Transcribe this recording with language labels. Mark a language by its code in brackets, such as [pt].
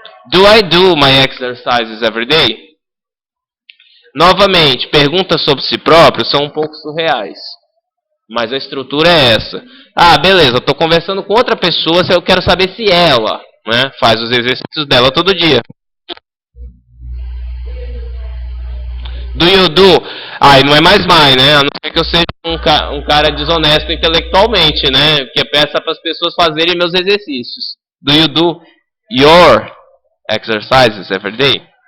[en] Do I do my exercises every day? [pt] Novamente, perguntas sobre si próprio são um pouco surreais. Mas a estrutura é essa. Ah, beleza, eu estou conversando com outra pessoa, eu quero saber se ela, né, faz os exercícios dela todo dia. [en] Do you do? [pt] Aí não é mais my, né? A não ser que eu seja um cara desonesto intelectualmente, né? Que peça para as pessoas fazerem meus exercícios. [en] Do you do your exercises every day?